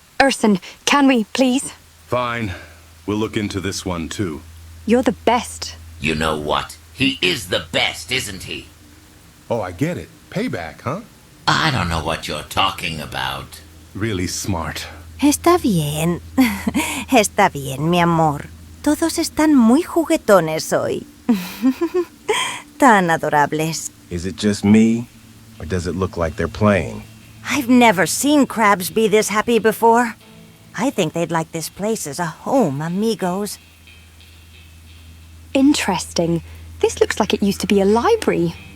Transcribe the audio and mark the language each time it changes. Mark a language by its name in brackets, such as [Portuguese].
[English] Urson, can we, please? Fine. We'll look into this one, too. You're the best. You know what? He is the best, isn't he? Oh, I get it. Payback, huh? I don't know what you're talking about. Really smart. [Spanish] Está bien. Está bien, mi amor. Todos están muy juguetones hoy. Tan adorables. [English] Is it just me? Or does it look like they're playing? I've never seen crabs be this happy before. I think they'd like this place as a home, amigos. Interesting. This looks like it used to be a library.